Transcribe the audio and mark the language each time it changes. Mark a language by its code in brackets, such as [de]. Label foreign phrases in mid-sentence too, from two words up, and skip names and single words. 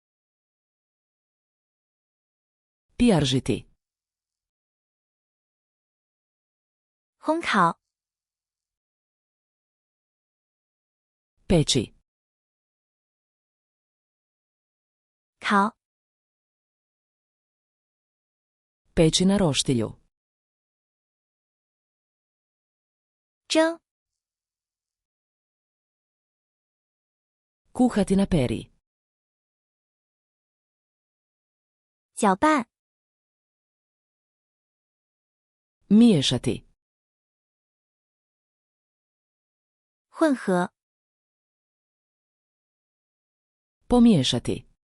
[hr] Pijaržiti. [zh] 烘烤 [hr] Peći. [zh] 烤 [hr] Peći na roštilju. [zh] 蒸 [hr] Kuhati na peri. [zh] 搅拌 [hr] Miješati. [zh] 混合 [hr] Pomiješati.